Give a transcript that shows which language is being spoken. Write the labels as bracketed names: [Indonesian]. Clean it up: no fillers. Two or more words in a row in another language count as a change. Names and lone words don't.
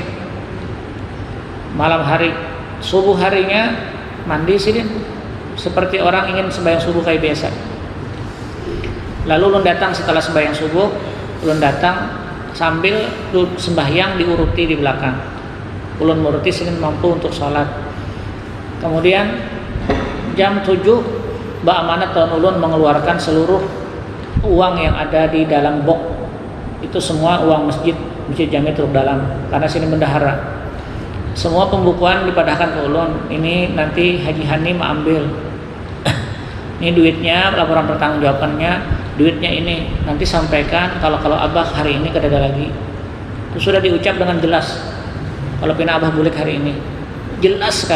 [Banjar] Malam hari, subuh harinya mandi sidin seperti orang ingin sembahyang subuh kayak biasa. Lalu ulun datang setelah sembahyang subuh, ulun datang sambil sembahyang diuruti di belakang. Ulun muruti sidin mampu untuk sholat. Kemudian jam 7 Mbak Amanat tahun ulun mengeluarkan seluruh uang yang ada di dalam box. Itu semua uang masjid Jami Truk Dalam, karena sini bendahara. Semua pembukuan dipadahkan ke ulun. Ini nanti Haji Hani ambil. Ini duitnya, laporan pertanggungjawabannya, duitnya ini nanti sampaikan kalau abah hari ini kada ada lagi. Itu sudah diucap dengan jelas. Kalau pina abah bulik hari ini, jelas sekali.